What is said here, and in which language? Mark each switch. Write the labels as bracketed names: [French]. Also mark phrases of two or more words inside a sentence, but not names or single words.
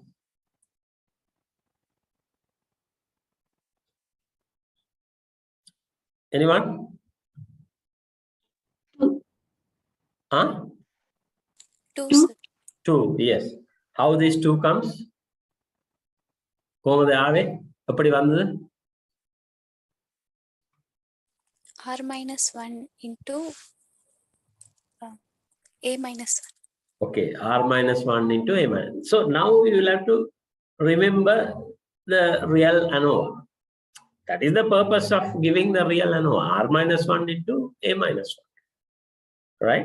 [English] Anyone? 2. Huh? 2, 2. sir. 2. Yes. How this 2 comes? [Sinhala] කොහොමද ආවේ? [Tamil] எப்படி வந்தது? [English] R minus 1 into A minus 1. Okay, R minus 1 into A minus. So now you will have to remember the real ANOVA. That is the purpose of giving the real ANOVA. R minus 1 into A minus 1. Right?